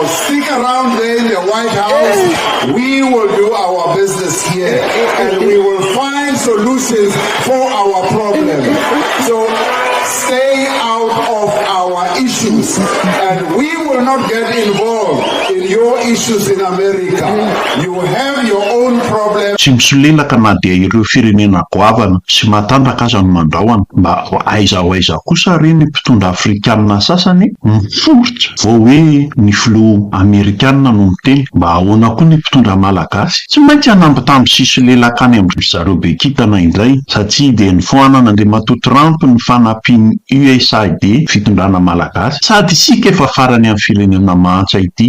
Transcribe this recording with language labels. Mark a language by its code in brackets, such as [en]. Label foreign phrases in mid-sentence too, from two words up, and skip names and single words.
[en] Stick around there in the White House. We will do our business here. And we will find solutions for our problem. So stay out of our issues. And we will not get involved in your issues in America. You have your own problem. [mg] Tsy misolelaka na dia ireo firenena goavana sy matanjaka aza no mandraoana mba ho aiza ho aiza kosa reny mpitondra Afrikanina sasany miforotra vao hoe ny filoha Amerikanina no miteny mba ahoana koa ny mpitondra malagasy. Tsy maintsy hanamby tamin'ny sisy lelaka any amin'ny zareo be kitana indray satria dia ny foanana Andriamatoa Trump ny fanampiany USAID fitondrana malagasy sady isika efa farany amin'ny firenena mahatsa ity.